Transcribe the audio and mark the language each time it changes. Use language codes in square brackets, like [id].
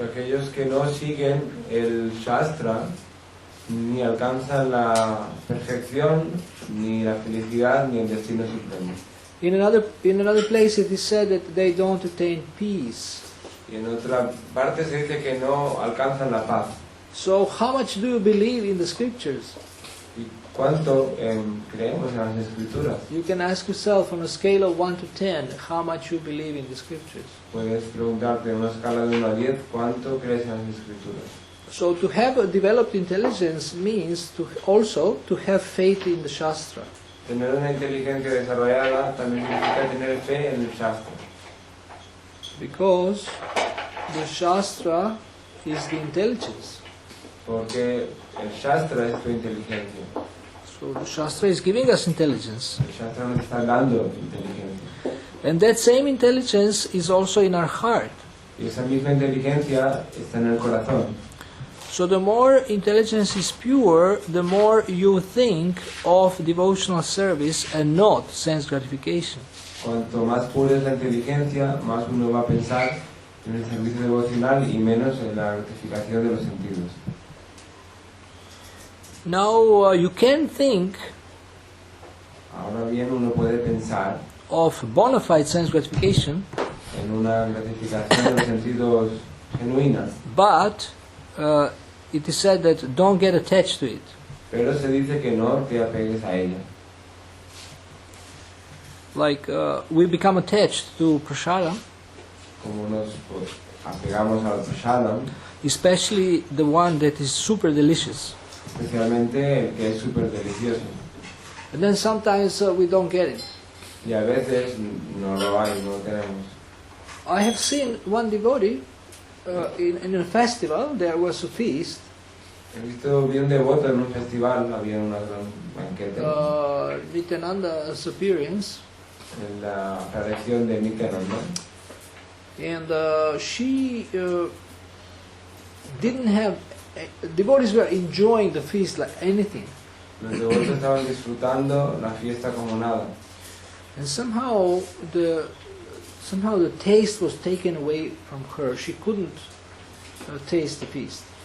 [es] Aquellos que no siguen el Shastra ni alcanzan la perfección, ni la felicidad, ni el destino supremo. [en] In another place it is said that they don't attain peace. [es] Y en otra parte se dice que no alcanzan la paz. [en] So how much do you believe in the scriptures? [es] ¿Y cuánto creemos en las escrituras? [en] You can ask yourself on a scale of 1 to 10 how much you believe in the scriptures. [es] Puedes preguntarte en una escala de 1 a 10 cuánto crees en las escrituras. [en] So to have a developed intelligence means also to have faith in the Shastra. [es] Tener una inteligencia desarrollada también significa tener fe en el Shastra. [en] Because the Shastra is the intelligence. [es] Porque el Shastra es tu inteligencia. [en] So the Shastra is giving us intelligence. [es] El Shastra nos está dando inteligencia. [en] And that same intelligence is also in our heart. [es] Y esa misma inteligencia está en el corazón. [en] So the more intelligence is pure, the more you think of devotional service and not sense gratification. [es] Cuanto más pura es la inteligencia, más uno va a pensar en el servicio devocional y menos en la gratificación de los sentidos. [en] Now you can think [es] Ahora bien, uno puede pensar [en] of bona fide sense gratification, [es] en una gratificación de los sentidos genuinas, [en] but it is said that don't get attached to it. [es] pero se dice que no te apegues a ella. [en] Like we become attached to prasada, [es] Como nos apegamos al prasadam, [en] especially the one that is super delicious. [es] especialmente el que es súper delicioso. [en] And then sometimes we don't get it. [es] Y a veces no lo hay, no lo tenemos. [en] I have seen one devotee in a festival. There was a feast. [es] Vi un devoto en un festival, había una gran banquete [en] Nityananda's appearance, [es] en la aparición de Nityananda. [en] and she didn't have. Devotees were enjoying the feast like anything, [es] Los devotos estaban disfrutando la fiesta como nada. [en] and somehow the taste was taken away from her. She couldn't taste the feast.